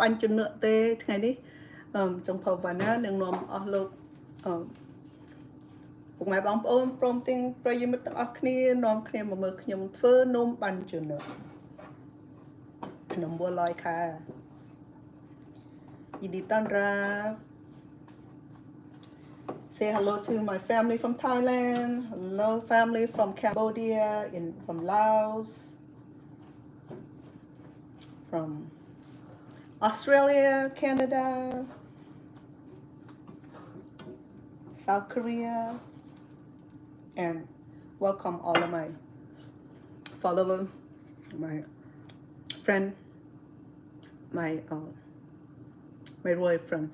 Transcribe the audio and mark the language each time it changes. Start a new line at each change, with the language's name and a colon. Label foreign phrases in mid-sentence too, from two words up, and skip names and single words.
Khmer: ញ់ជំនឿទេថ្ងៃនេះចុងភៅវ៉ាណានឹងនាំអស់លោកពុកម៉ែបងប្អូនព្រមទាំងប្រិយមិត្តទាំងអស់គ្នានាំគ្នាមកមើលខ្ញុំធ្វើនំបាញ់ជន
English: ខ្ញុំ
Thai: บัวลอยค่ะยินดีต้อนรับ
English: Say hello to my family from Thailand. Hello family from Cambodia, from Laos, from Australia, Canada, South Korea, and welcome all of my followers, my friend, my royal friends.